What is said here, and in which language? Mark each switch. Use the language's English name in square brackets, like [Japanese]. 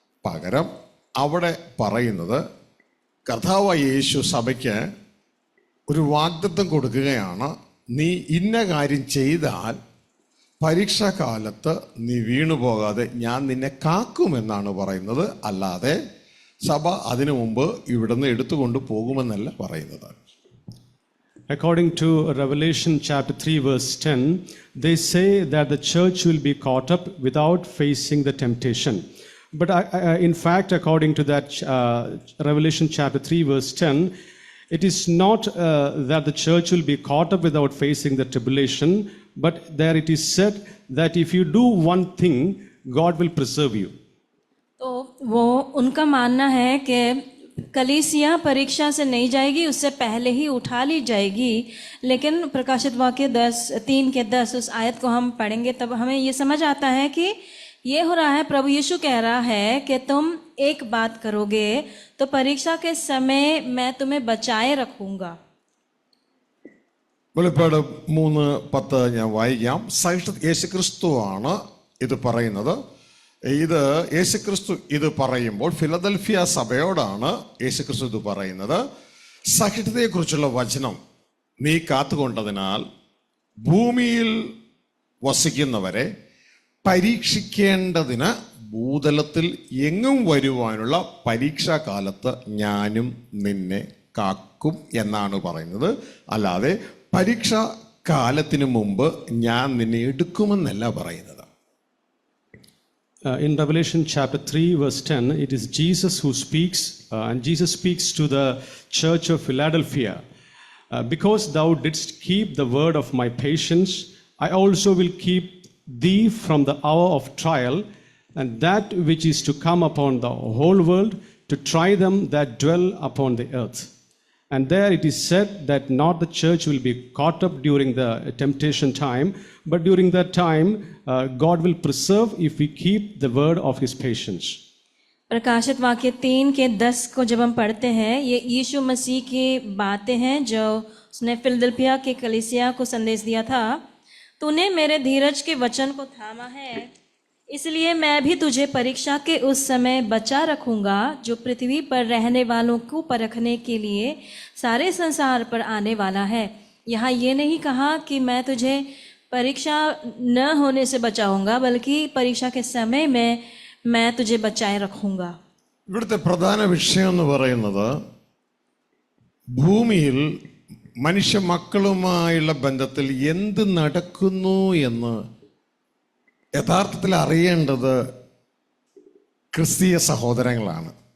[Malayalam] പകരം അവിടെ പറയുന്നത് കർത്താവായ യേശു സഭയ്ക്ക് ഒരു വാഗ്ദത്തം കൊടുക്കുകയാണ്. നീ ഇന്ന കാര്യം ചെയ്താൽ പരീക്ഷാകാലത്ത് നീ വീണുപോകാതെ ഞാൻ നിന്നെ കാക്കുമെന്നാണ് പറയുന്നത്. അല്ലാതെ സഭ അതിനു മുമ്പ് ഇവിടുന്ന് എടുത്തുകൊണ്ട് പോകുമെന്നല്ല പറയുന്നത്. [English] According to Revelation chapter 3 verse 10, they say that the church will be caught up without facing the temptation. But in fact, according to that Revelation chapter 3 verse 10, it is not that the church will be caught up without facing the tribulation, but there it is said that if you do one thing, God will preserve you. [Hindi] तो वो उनका मानना है कि कलीसिया परीक्षा से नहीं जाएगी, उससे पहले ही उठा ली जाएगी. लेकिन प्रकाशित वाक्य 3:10 उस आयत को हम पढ़ेंगे तब हमें ये समझ आता है कि ये हो रहा है, प्रभु यीशु कह रहा है कि तुम एक बात करोगे तो परीक्षा के समय मैं तुम्हें बचाए रखूंगा. [Malayalam] വെളിപ്പാട് 3:10 ഞാൻ വായിക്കാം. യേശുക്രിസ്തുവാണ് ഇത് പറയുന്നത്. ഇത് യേശുക്രിസ്തു ഇത് പറയുമ്പോൾ ഫിലദൽഫിയ സഭയോടാണ് യേശുക്രിസ്തു ഇത് പറയുന്നത്. സഹിഷ്ണുതയെക്കുറിച്ചുള്ള വചനം നീ കാത്തുകൊണ്ടതിനാൽ ഭൂമിയിൽ വസിക്കുന്നവരെ പരീക്ഷിക്കേണ്ടതിന് ഭൂതലത്തിൽ എങ്ങും വരുവാനുള്ള പരീക്ഷാകാലത്ത് ഞാനും നിന്നെ കാക്കും എന്നാണ് പറയുന്നത്. അല്ലാതെ പരീക്ഷാ കാലത്തിന് മുമ്പ് ഞാൻ നിന്നെ എടുക്കുമെന്നല്ല പറയുന്നത്. [English] In Revelation chapter 3 verse 10, it is Jesus who speaks, and Jesus speaks to the church of Philadelphia. Because thou didst keep the word of my patience, I also will keep thee from the hour of trial, and that which is to come upon the whole world, to try them that dwell upon the earth. And there it is said that not the church will be caught up during the temptation time, but during that time God will preserve if we keep the word of his patience. [Hindi] प्रकाशित वाक्य 3:10 को जब हम पढ़ते हैं, ये यीशु मसीह की बातें हैं जो उसने फिलदिल्फिया के कलीसिया को संदेश दिया था. तूने मेरे धीरज के वचन को थामा है, इसलिए मैं भी तुझे परीक्षा के उस समय बचा रखूंगा जो पृथ्वी पर रहने वालों को परखने के लिए सारे संसार पर आने वाला है. यहाँ ये नहीं कहा कि मैं तुझे परीक्षा न होने से बचाऊंगा, बल्कि परीक्षा के समय में मैं तुझे बचाए रखूंगा. [Malayalam] ഇവിടുത്തെ പ്രധാന വിഷയം എന്ന് പറയുന്നത് ഭൂമിയിൽ മനുഷ്യ മക്കളുമായുള്ള ബന്ധത്തിൽ എന്ത് നടക്കുന്നു എന്ന് യഥാർത്ഥത്തിൽ അറിയേണ്ടത് ക്രിസ്തീയ സഹോദരങ്ങളാണ്.